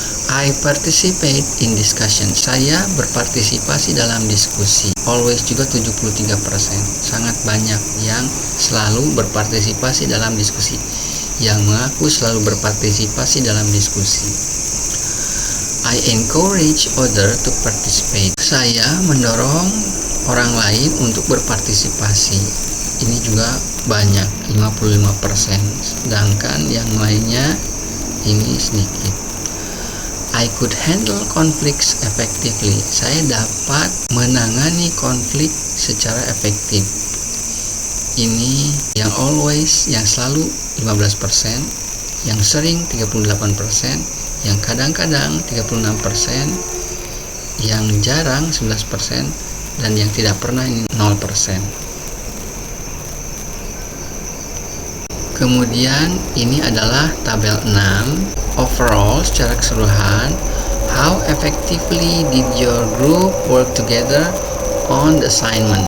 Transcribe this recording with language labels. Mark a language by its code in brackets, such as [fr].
[en] I participate in discussion. [id] Saya berpartisipasi dalam diskusi. Always juga 73%. Sangat banyak yang selalu berpartisipasi dalam diskusi. Yang mengaku selalu berpartisipasi dalam diskusi. [en] I encourage others to participate. [id] Saya mendorong orang lain untuk berpartisipasi. Ini juga banyak, 55%. Sedangkan yang lainnya ini sedikit. [en] I could handle conflicts effectively. [id] Saya dapat menangani konflik secara efektif. Ini yang always, yang selalu 15%, yang sering 38%, yang kadang-kadang 36%, yang jarang 11%, dan yang tidak pernah ini 0%. Kemudian ini adalah tabel 6. [en] Overall, [id] secara keseluruhan, [en] how effectively did your group work together on the assignment?